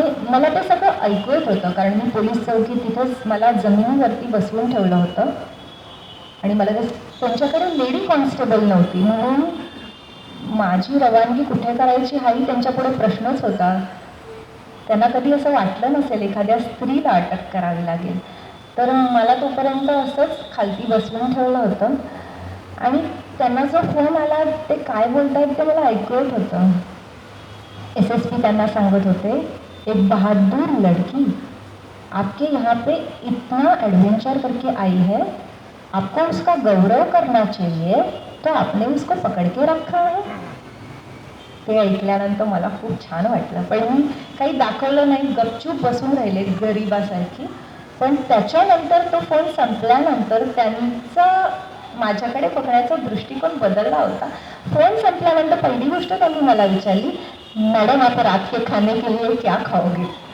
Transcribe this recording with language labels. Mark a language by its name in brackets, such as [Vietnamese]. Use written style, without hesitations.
[Marathi] मला ते सगळं ऐकू येत होतं, कारण मी पोलीस चौकी तिथंच मला जमिनीवरती बसवून ठेवलं होतं आणि मला त्यांच्याकडे लेडी कॉन्स्टेबल नव्हती, म्हणून माझी रवानगी कुठे करायची हाही त्यांच्यापुढे प्रश्नच होता. त्यांना कधी असं वाटलं नसेल एखाद्या स्त्रीला अटक करावी लागेल, तर मला तोपर्यंत असंच खालती बसवून ठेवलं होतं आणि त्यांना जो फोन आला ते काय बोलतायत ते मला ऐकू येत होतं. [Hindi] SSP [Marathi] त्यांना सांगत होते, [Hindi] एक बहादुर लड़की आपके यहाँ पे इतना एडवेंचर करके आई है, आपको उसका गौरव करना चाहिए, तो आपने उसको पकड़ के रखा है. [Marathi] ते ऐकल्यानंतर मला खूप छान वाटलं, पण मी काही दाखवलं नाही, गपचूप बसून राहिले गरिबासारखी. पण त्याच्यानंतर तो फोन संपल्यानंतर त्यांचा माझ्याकडे बघण्याचा दृष्टिकोन बदलला होता. फोन संपल्यानंतर पहिली गोष्ट त्यांनी मला विचारली, [Hindi] मॅडम आप रात के खाने के लिए क्या खाओगे.